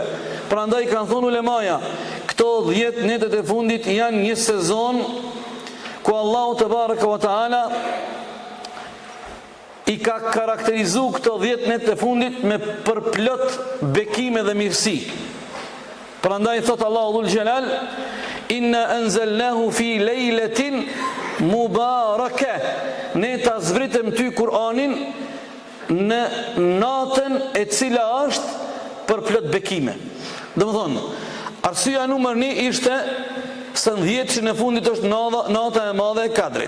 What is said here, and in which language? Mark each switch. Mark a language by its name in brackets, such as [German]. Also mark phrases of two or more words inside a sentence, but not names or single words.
[Albanian] Prandaj kanë thonë ulemaja, këto 10 netet e fundit janë një sezon ku Allahu [Arabic] تبارك وتعالى [Albanian] i ka karakterizu këto 10 net e fundit me përplot bekime dhe mirësi. Prandaj thot Allahu [Arabic] ذو الجلال, إنا أنزلناه في ليلة مباركة, [Albanian] ne ta zbritëm ty Kur'anin në natën e cila është përplot bekime. Do më thonë, arsyeja numër 1 ishte se në 10 që në fundit është nata e madhe e Kadrit.